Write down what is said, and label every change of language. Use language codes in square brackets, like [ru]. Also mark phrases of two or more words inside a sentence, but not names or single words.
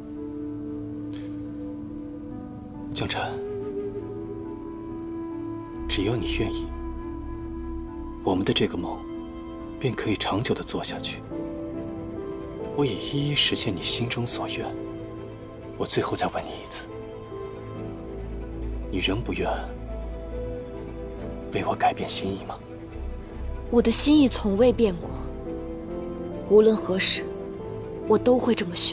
[zh] 江辰，只要你愿意，我们的这个梦便可以长久地做下去。我也一一实现你心中所愿。我最后再問你一次，你仍不願為我改變心意嗎？我的心意從未變過，無論何時，我都會這麼選。